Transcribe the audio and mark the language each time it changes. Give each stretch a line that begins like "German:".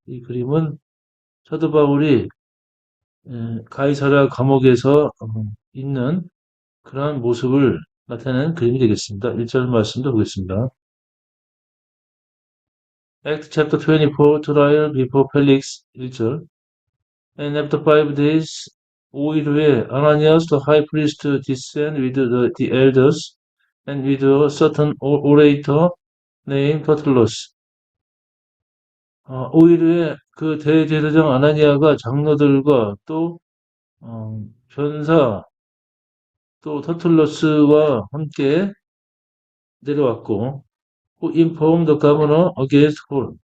Korean: 이 그림은 사도 바울이 가이사랴 감옥에서 있는 그러한 모습을 나타내는 그림이 되겠습니다. 1절 말씀도 보겠습니다.
English: Act chapter 24, trial before Felix, 1절. And after 5 days,
Korean: 5일 후에
English: Ananias the high priest descended with the elders and with a certain orator named Tertullus.
Korean: 5일 후에 그 대제사장 아나니아가 장로들과 또 변사 또 터툴러스와 함께 내려왔고,
English: who informed the governor against Paul.